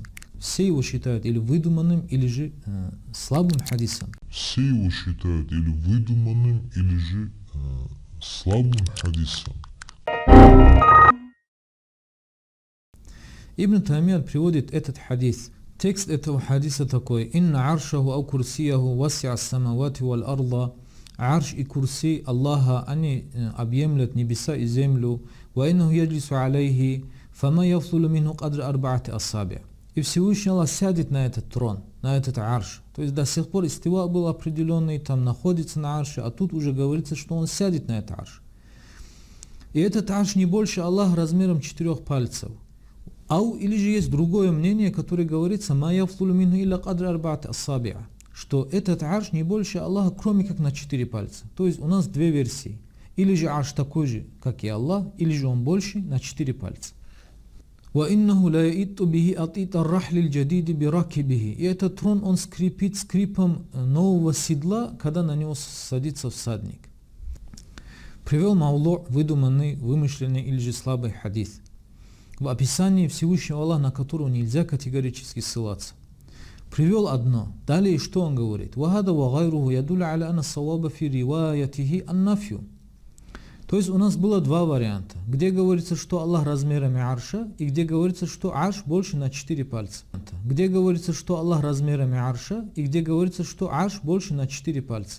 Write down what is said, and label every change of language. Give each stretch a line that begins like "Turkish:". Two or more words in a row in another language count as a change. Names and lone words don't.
Russian: Все его считают или выдуманным, или же слабым хадисом. Все его считают или выдуманным, или же слабым хадисом. Ибн Таймия приводит этот хадис. Текст этого хадиса такой:
Arabic: «إن عرشه أو كرسيه وسع السماوات والأرض».
Russian: Арш и курси Аллаха, они объемлят небеса и землю.
Arabic: «وإنه يجلس عليه، فما يفضل منه قدر أربعة أصابع'».
Russian: И Всевышний Аллах сядет на этот трон, на этот арш. То есть до сих пор истива был определенный, там находится на арше, а тут уже говорится, что он сядет на этот арш. И этот арш не больше Аллаха размером 4 пальцев. Или же есть другое мнение, которое говорится,
Arabic: «ما يفضل منه إلا قدر أربعة أصابع'»,
Russian: что этот арш не больше Аллаха, кроме как на 4 пальца. То есть у нас 2 версии. Или же арш такой же, как и Аллах, или же он больше на 4 пальца.
Arabic: وَإِنَّهُ لَا يَئِتُّ بِهِ أَطِيطَ الرَّحْلِ الْجَدِيدِ بِرَكِبِهِ.
Russian: И этот трон, он скрипит скрипом нового седла, когда на него садится всадник. Привел мавлу, выдуманный, вымышленный или же слабый хадис в описании Всевышнего Аллаха, на которого нельзя категорически ссылаться. Привел одно. Далее что он говорит?
Arabic: وَهَذَا وَغَيْرُهُ يَدُلُّ عَلَى أَنَّ الصَّوَابَ فِي رِوَايَتِهِ النَّفْيُ.
Russian: То есть у нас было 2 варианта, где говорится, что Аллах размерами арша, и где говорится, что арш больше на 4 пальца. Где говорится, что Аллах размерами арша, и где говорится, что арш больше на 4 пальца.